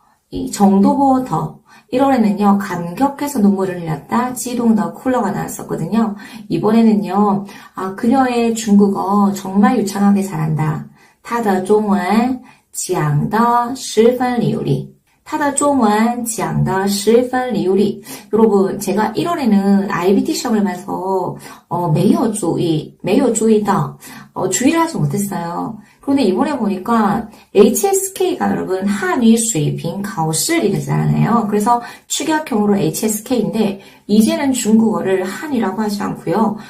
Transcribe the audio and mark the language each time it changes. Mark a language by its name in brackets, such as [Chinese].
[Korean] 이 정도보 더. 1월에는요, 감격해서 눈물을 흘렸다. 지동더 쿨러가 나왔었거든요. 이번에는요, 그녀의 중국어 정말 유창하게 잘한다. [Chinese] 他的中文讲得十分流利. 他的中文讲得十分流利. [Korean] 여러분, 제가 1월에는 IBT 시험을 봐서, [Chinese] 没有注意到, [Korean] 주의를 하지 못했어요. 그런데 이번에 보니까 HSK가 여러분 한위 수입인 가오실이잖아요. 그래서 축약형으로 HSK인데 이제는 중국어를 한이라고 하지 않고요.